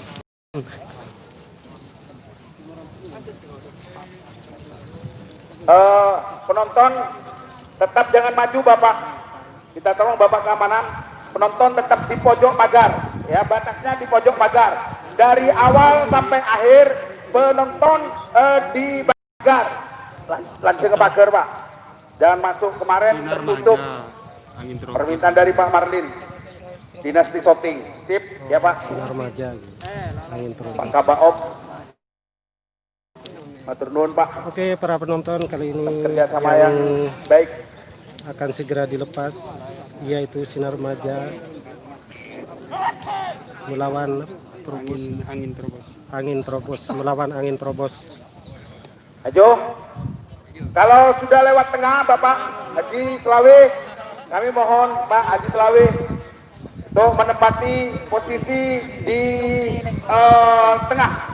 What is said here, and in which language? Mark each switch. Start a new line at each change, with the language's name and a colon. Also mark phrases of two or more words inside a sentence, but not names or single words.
Indonesian: Penonton tetap jangan maju Bapak, kita tolong Bapak keamanan, penonton tetap di pojok pagar ya, batasnya di pojok pagar dari awal sampai akhir. Penonton di pagar, langsung ke pagar Pak, jangan masuk. Kemarin sinar tertutup, manja angin terobos. permintaan dari Pak Marlin, Dinasti Shooting, sip ya Pak. Sinar manja gitu. Angin terobos. Pak Kabaop,
Javanese: matur nuwun
Indonesian: Pak, Oke, para penonton, kali ini kerjasama yang baik. akan segera dilepas, yaitu Sinar Manja melawan Trubus. angin terobos. Angin Trobos, melawan Angin Trobos. Ajo, kalau sudah lewat tengah Bapak Haji Selawe, kami mohon Pak Haji Selawe untuk menempati posisi di tengah.